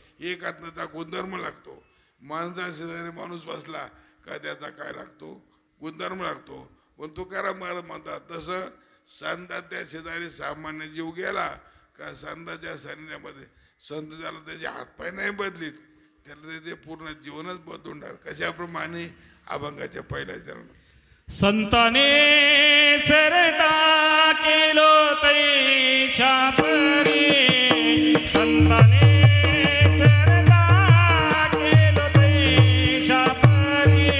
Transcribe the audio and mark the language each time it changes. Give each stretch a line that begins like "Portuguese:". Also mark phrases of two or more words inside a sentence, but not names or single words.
Marathi: एक त्याचा गुणधर्म लागतो. माणसा शेजारी माणूस बसला का त्याचा काय लागतो, गुणधर्म लागतो. पण तुकाराम महाराज म्हणतात तसं संतांच्या शेजारी सामान्य जीव गेला का संतांच्या सानिध्यामध्ये संत त्याला त्याचे हातपाय नाही बदलीत, त्याला त्याचे पूर्ण जीवनच बदलून टाकत. कशाप्रमाणे अभंगाच्या पहिल्या चरण, संताने सरता केलो तैच्या परी, संताने सरता केलो तैच्या परी.